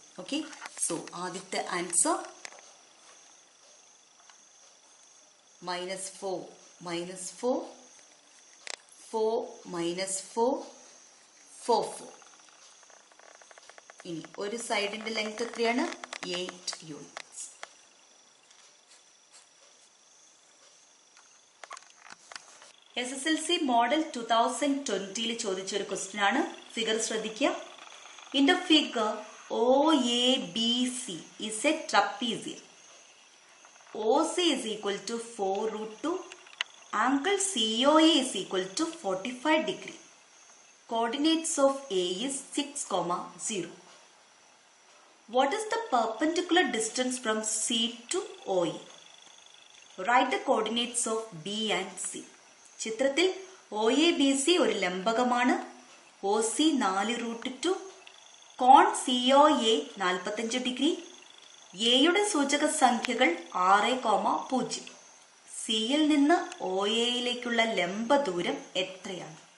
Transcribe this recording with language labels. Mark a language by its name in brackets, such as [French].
[Malayalam] Okay, so ആദ്യത്തെ answer -4 -4, 4 -4, 4 4. ഇനി ഒരു സൈഡിന്റെ ലെങ്ത് എത്രയാണ്? 8 യൂണിറ്റ്സ്. SSLC മോഡൽ 2020 ചോദിച്ചൊരു ക്വസ്റ്റ്യൻ ആണ്. ഫിഗർ ശ്രദ്ധിക്കുക. [English] In the figure OABC is a trapezium. OC is equal to 4√2. Angle COA is equal to 45 degree. Coordinates of A is 6, 0. What is the perpendicular distance from C to OA? Write the coordinates of B and C. [Malayalam] ചിത്രത്തിൽ OABC ഒരു ലംബകമാണ്. OC 4√2, കോൺ COA 45 degree. എയുടെ സൂചക സംഖ്യകൾ 6, 0. സിയിൽ നിന്ന് OAയിലേക്കുള്ള ലംബ ദൂരം എത്രയാണ്?